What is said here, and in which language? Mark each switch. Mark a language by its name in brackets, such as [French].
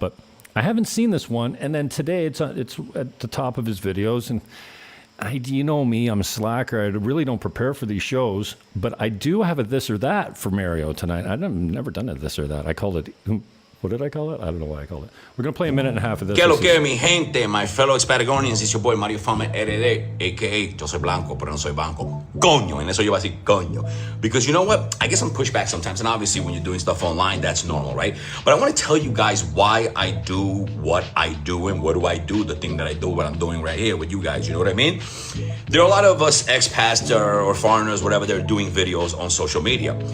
[English] But I haven't seen this one. And then today it's at the top of his videos. And you know me, I'm a slacker. I really don't prepare for these shows. But I do have a this or that for Mario tonight. I've never done a this or that. I called it... What did I call it? I don't know why I called it. We're going to play a minute and a half of this. [Spanish] Que lo que mi gente, [English] my fellow Patagonians, it's your boy Mario Fama RD, a.k.a. [Spanish] Jose Blanco, pero no soy banco. Coño, and eso yo voy a decir coño. [English] Because you know what? I get some pushback sometimes, and obviously when you're doing stuff online, that's normal, right? But I want to tell you guys why I do what I do and what do I do, the thing that I do, what I'm doing right here with you guys, you know what I mean? There are a lot of us expats or foreigners, whatever, they're doing videos on social media.